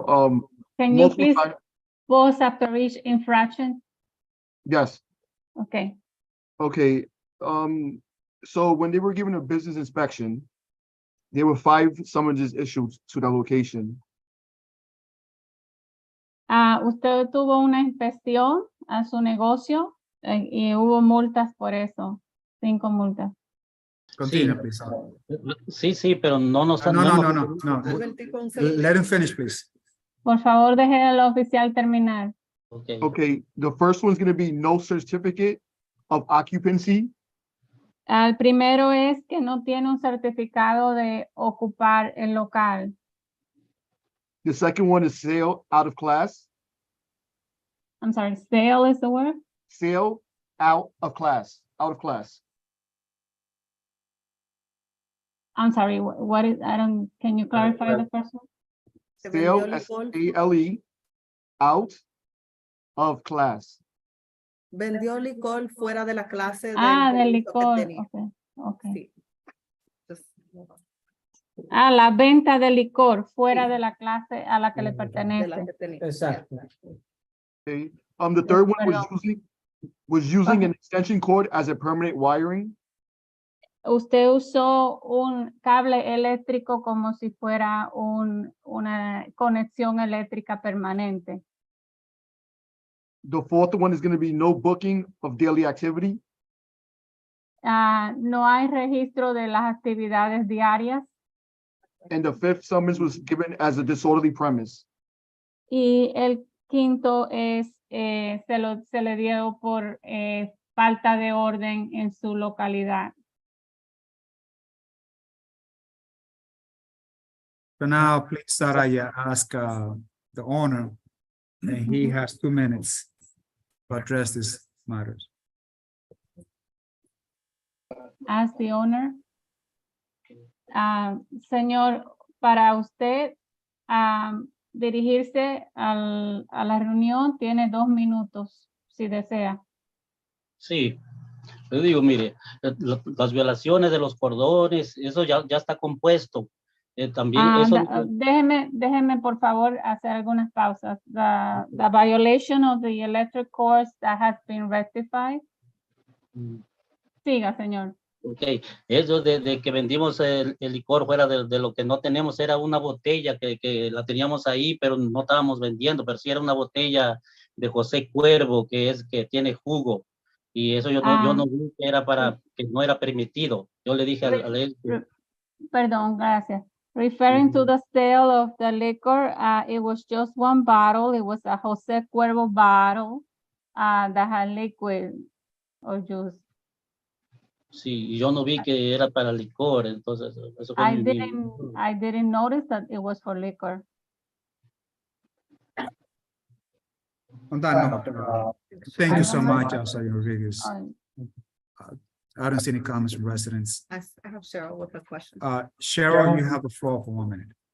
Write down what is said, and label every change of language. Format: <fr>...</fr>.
<en>Can you please pause after each infraction? Yes. Okay. Okay. So when they were given a business inspection, there were 5 summonses issued to the location.</en> <es>Usted tuvo una inspección a su negocio y hubo multas por eso. 5 multas.</es> <en>Continue, please.</en> <es>Sí, pero no nos</es> <en>No. Let him finish, please.</en> <es>Por favor, deje al oficial terminar.</es> <en>Okay, the first one's going to be no certificate of occupancy.</en> <es>El primero es que no tiene un certificado de ocupar el local.</es> <en>The second one is sale out of class. I'm sorry, sale is the word? Sale out of class, out of class. I'm sorry, what is, can you clarify the first one? Sale, S-A-L-E, out of class.</en> <es>Vendió licor fuera de la clase. Del licor, okay. La venta de licor fuera de la clase a la que le pertenece. Exacto.</es> <en>Okay. The third one was using an extension cord as a permanent wiring.</en> <es>Usted usó un cable eléctrico como si fuera una conexión eléctrica permanente.</es> <en>The fourth one is going to be no booking of daily activity.</en> <es>No hay registro de las actividades diarias.</es> <en>And the fifth summons was given as a disorderly premise.</en> <es>Y el quinto es, se le dio por falta de orden en su localidad.</es> <en>So now, please, Saraya, ask the owner, and he has 2 minutes to address these matters. Ask the owner.</en> <es>Señor, para usted dirigirse a la reunión, tiene 2 minutos, si desea. Sí, yo digo, mire, las violaciones de los cordones, eso ya está compuesto. También eso. Déjeme por favor hacer algunas pausas.</es> <en>The violation of the electric cords that has been rectified.</en> <es>Siga, señor. Ok, eso de que vendimos el licor fuera de lo que no tenemos, era una botella que la teníamos ahí, pero no estábamos vendiendo, pero sí era una botella de José Cuervo, que tiene jugo. Y eso yo no vi que era que no era permitido. Yo le dije al él, Perdón, gracias.</es> <en>Referring to the sale of the liquor, it was just one bottle. It was a Jose Cuervo bottle that had liquid or juice.</en> <es>sí, y yo no vi que era para licor, entonces eso fue</es> <en>I didn't notice that it was for liquor. On that note, thank you so much, Councilor Rodriguez. I don't see any comments from residents. I have Cheryl with a question. Cheryl, you have the floor for 1 minute.</en>